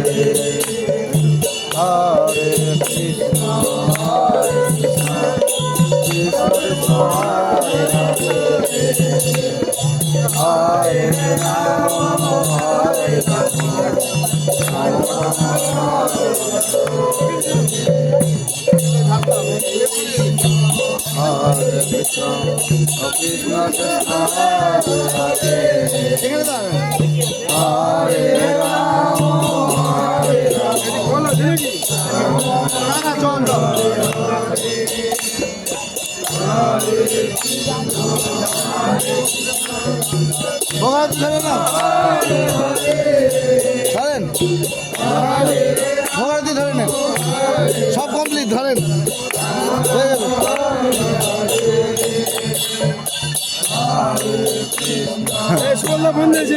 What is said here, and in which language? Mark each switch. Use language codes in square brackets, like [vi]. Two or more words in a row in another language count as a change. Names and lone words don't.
[sa] हरे कृष्ण हरे कृष्ण कृष्ण कृष्ण हरे हरे हरे राम हरे राम राम राम हरे हरे कृष्ण कृष्ण कृष्ण हरे हरे, हरे राम हरे राम, [bn] ভোগারতি ধরেন না ধরেন ভোগারতি ধরে নেন সব কমপ্লিট ধরেন হয়ে যাবে সুবর্ণা ফোন দিয়েছে